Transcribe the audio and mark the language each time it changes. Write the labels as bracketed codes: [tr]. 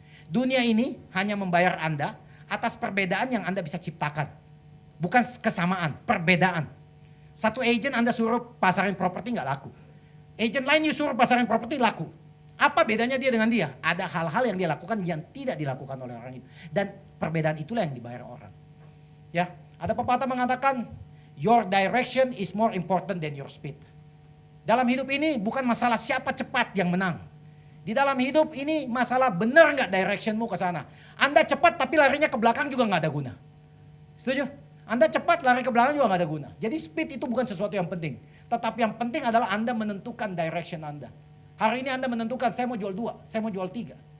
[id] Dunia ini hanya membayar Anda atas perbedaan yang Anda bisa ciptakan. Bukan kesamaan, perbedaan. Satu agent Anda suruh pasarin properti nggak laku. Agent lain suruh pasarin properti laku. Apa bedanya dia dengan dia? Ada hal-hal yang dia lakukan yang tidak dilakukan oleh orang itu. Dan perbedaan itulah yang dibayar orang. Ya, ada pepatah mengatakan, [en] your direction is more important than your speed. [id] Dalam hidup ini bukan masalah siapa cepat yang menang. Di dalam hidup ini masalah benar nggak directionmu ke sana. Anda cepat tapi larinya ke belakang juga nggak ada guna. Setuju? Anda cepat lari ke belakang juga nggak ada guna. Jadi speed itu bukan sesuatu yang penting. Tetapi yang penting adalah Anda menentukan direction Anda. Hari ini Anda menentukan saya mau jual 2, saya mau jual 3.